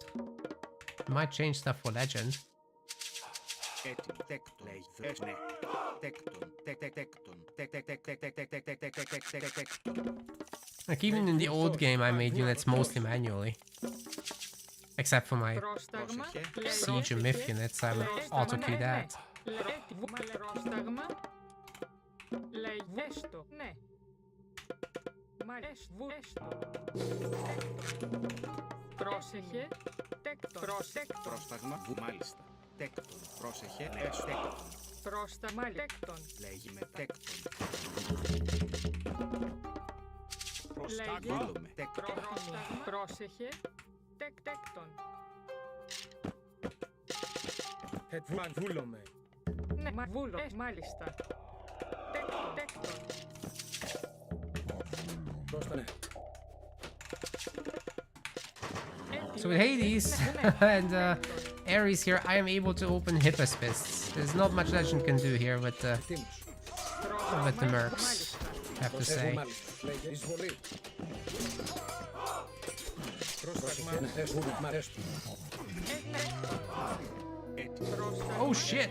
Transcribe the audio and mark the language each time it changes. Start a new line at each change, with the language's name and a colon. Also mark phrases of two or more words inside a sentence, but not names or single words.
English: It might change stuff for Legend. Like even in the old game, I made units mostly manually. Except for my Siege and Myth units, I would auto queue that.
Greek: Πρόσεχε, πρόσταγμα, μάλιστα. Τέκτον, πρόσεχε, τέκτον. Πρόσταγμα, τέκτον. Λέγει με τέκτον. Πρόσταγμα, τέκτον. Πρόσεχε, τέκτον. Βούλομαι. Ναι, βούλω, μάλιστα. Τέκτον. Πρόσταγμα.
English: So with Hades and Ares here, I am able to open Hippos Fists. There's not much Legend can do here with the mercs, I have to say. Oh shit!